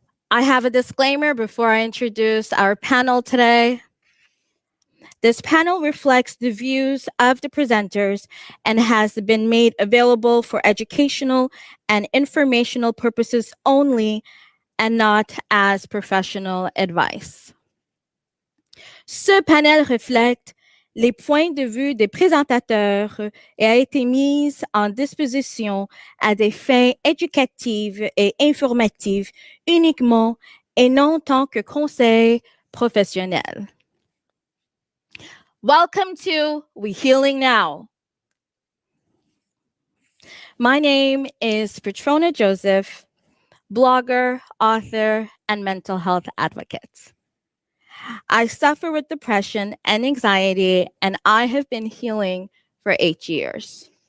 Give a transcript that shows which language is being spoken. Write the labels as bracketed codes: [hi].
[en] I have a disclaimer before I introduce our panel today. This panel reflects the views of the presenters and has been made available for educational and informational purposes only and not as professional advice. [fr] Ce panel reflète les points de vue des présentateurs et a été mis en disposition à des fins éducatives et informatives uniquement et non en tant que conseil professionnel. [en] Welcome to We Healing Now. My name is Petrona Joseph, blogger, author, and mental health advocate. I suffer with depression and anxiety, and I have been healing for 8 years.